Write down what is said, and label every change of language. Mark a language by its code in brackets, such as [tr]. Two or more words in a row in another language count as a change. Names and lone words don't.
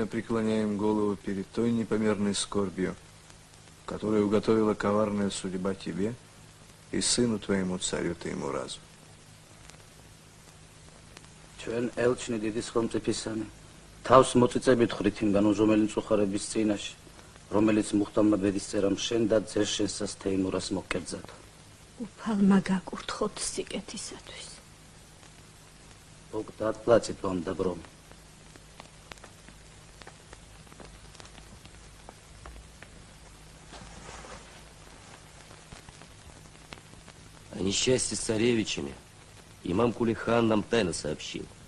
[ru] преклоняем голову перед той непомерной скорбью, которую уготовила коварная судьба тебе и сыну твоему царю Теймуразу. [ka] ჩვენ ელჩნი დიდი ხელმწიფისანი თავს მოწიწებით ხრით იმ განუზომელი მწუხარების წინაშე რომელიც მუხტალმა ბედისწერამ შენ და ძერ შენსას თეიმურას მოკერძად უფალმა გაკურთხოთ სიკეთისათვის [ru] Бог да отплатит вам добром. О несчастье с царевичами имам Кулихан нам тайно сообщил.